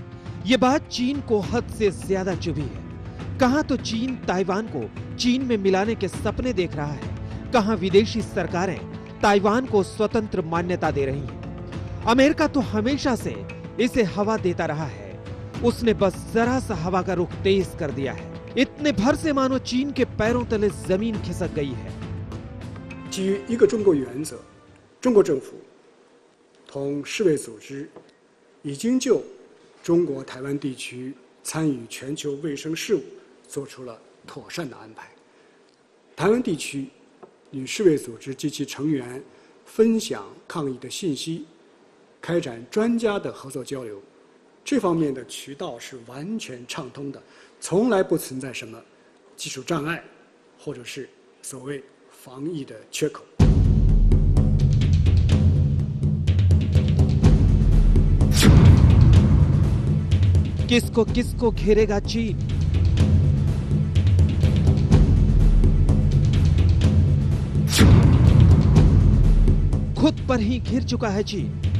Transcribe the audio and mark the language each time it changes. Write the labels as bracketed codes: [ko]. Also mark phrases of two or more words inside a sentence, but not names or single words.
[hi] ये बात चीन को हद से ज्यादा चुभी है। कहां तो चीन ताइवान को चीन में मिलाने के सपने देख रहा है, कहां विदेशी सरकारें ताइवान को स्वतंत्र मान्यता दे रही हैं। अमेरिका तो हमेशा से इसे हवा देता रहा है, उसने बस जरा सा हवा का रुख तेज कर दिया है। इतने भर से मानो चीन के पैरों तले जमीन खिसक गई है। [zh] 基于一个中国原则，中国政府同世卫组织已经就中国台湾地区参与全球卫生事务做出了妥善的安排。台湾地区与世卫组织及其成员分享抗疫的信息，开展专家的合作交流，这方面的渠道是完全畅通的，从来不存在什么技术障碍，或者是所谓防疫的缺口。 [hi] किसको किसको घेरेगा चीन? खुद पर ही घिर चुका है चीन।